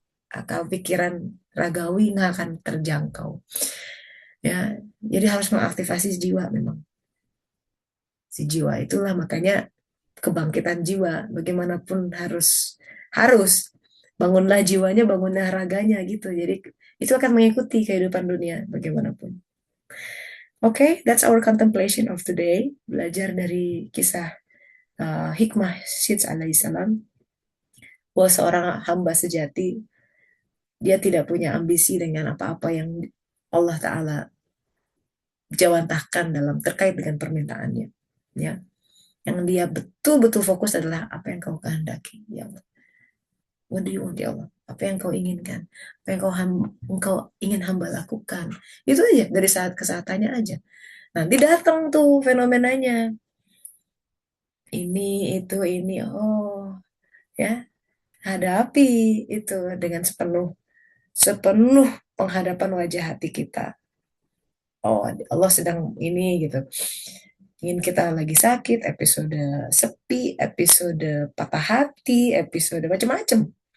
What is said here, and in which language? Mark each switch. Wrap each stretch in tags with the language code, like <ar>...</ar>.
<id>Akal pikiran ragawi nggak akan terjangkau. Ya, jadi harus mengaktifasi jiwa memang. Si jiwa itulah makanya kebangkitan jiwa bagaimanapun harus bangunlah jiwanya, bangunlah raganya gitu. Jadi itu akan mengikuti kehidupan dunia bagaimanapun. Oke,</id> <en>that's our contemplation of today.</en> <id>Belajar dari kisah hikmah Syed alaihissalam, bahwa seorang hamba sejati dia tidak punya ambisi dengan apa-apa yang Allah Ta'ala jawantahkan dalam terkait dengan permintaannya. Ya, yang dia betul-betul fokus adalah apa yang kau kehendaki, ya Allah.</id> <en>What do you want,</en> <id>ya Allah? Apa yang kau inginkan? Apa yang engkau ingin hamba lakukan? Itu aja, dari saat ke saat tanya aja. Nanti datang tuh fenomenanya. Ini, oh, ya, hadapi itu dengan sepenuh penghadapan wajah hati kita. Oh, Allah sedang ini gitu. Ingin kita lagi sakit, episode sepi, episode patah hati, episode macam-macam.</id>